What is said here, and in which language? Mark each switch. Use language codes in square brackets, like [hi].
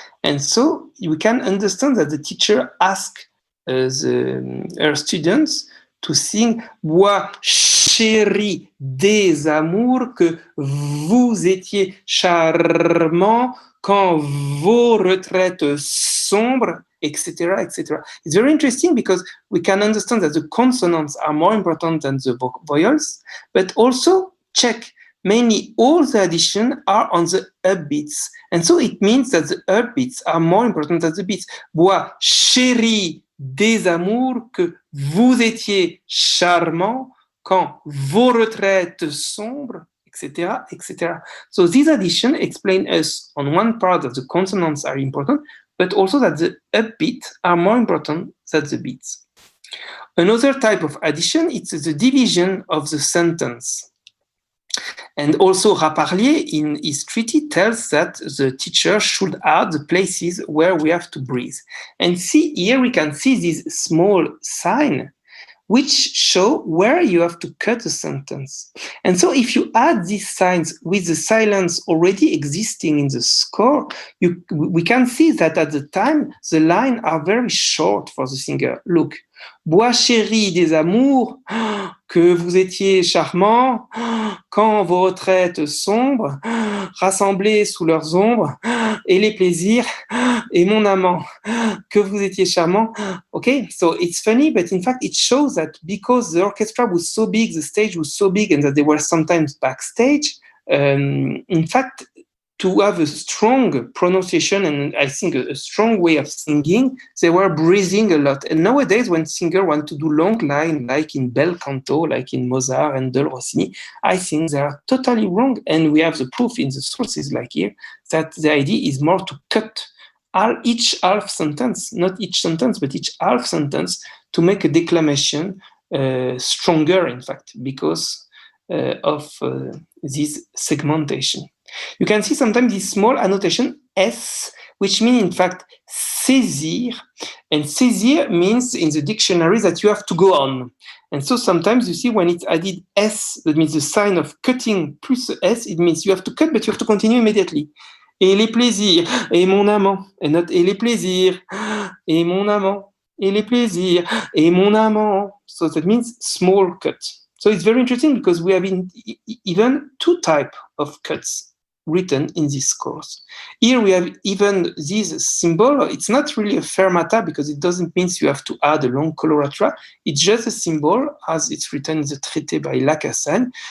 [en] And so we can understand that the teacher asked her students to sing [fr] Bois chéri des amours, que vous étiez charmant quand vos retraites sombres, [en] etc., etc. It's very interesting because we can understand that the consonants are more important than the vowels, but also check mainly all the additions are on the upbeats. And so it means that the upbeats are more important than the beats. [fr] Bois chéri des amours, que vous étiez charmant quand vos retraites sombres, etc., etc. [en] So this addition explains us on one part that the consonants are important, but also that the upbeat are more important than the beats. Another type of addition is the division of the sentence. And also Rapparlier in his treaty tells that the teacher should add the places where we have to breathe. And see here we can see this small sign which show where you have to cut a sentence. And so if you add these signs with the silence already existing in the score, we can see that at the time, the lines are very short for the singer. Look, [fr] Bois chéri des amours, que vous étiez charmant, quand vos retraites sombres, rassemblées sous leurs ombres, et les plaisirs, et mon amant, que vous étiez charmant. [en] Okay, so it's funny, but in fact it shows that because the orchestra was so big, the stage was so big, and that they were sometimes backstage, in fact, to have a strong pronunciation and I think a strong way of singing, they were breathing a lot. And nowadays, when singers want to do long line, like in bel canto, like in Mozart and Del Rossini, I think they are totally wrong. And we have the proof in the sources, like here, that the idea is more to cut each half sentence, not each sentence, but each half sentence, to make a declamation stronger, in fact, because of this segmentation. You can see sometimes this small annotation S, which means in fact saisir, and saisir means in the dictionary that you have to go on. And so sometimes you see when it's added S, that means the sign of cutting plus S, it means you have to cut, but you have to continue immediately. [fr] Et les plaisirs, et mon amant, [en] and not [fr] et les plaisirs, et mon amant, et les plaisirs, et mon amant. [en] So that means small cut. So it's very interesting because we have even two types of cuts written in this course. Here we have even this symbol. It's not really a fermata because it doesn't mean you have to add a long coloratura. It's just a symbol as it's written in the traité by Lacassagne.